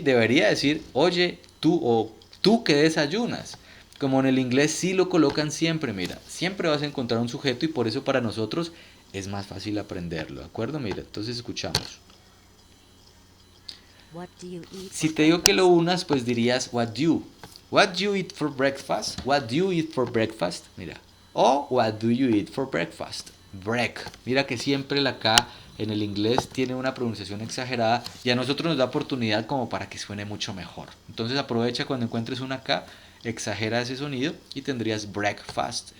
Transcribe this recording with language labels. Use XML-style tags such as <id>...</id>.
<es>Debería decir, oye, tú o tú qué desayunas. Como en el inglés sí lo colocan siempre, mira, siempre vas a encontrar un sujeto y por eso para nosotros es más fácil aprenderlo, ¿de acuerdo? Mira, entonces escuchamos. Si te digo que lo unas, pues dirías what do.</es> <en>What do you eat for breakfast? What do you eat for breakfast? Mira. O what do you eat for breakfast? Break.</en> <es>Mira que siempre la K en el inglés tiene una pronunciación exagerada y a nosotros nos da oportunidad como para que suene mucho mejor. Entonces aprovecha cuando encuentres una K, exagera ese sonido y tendrías breakfast.</es>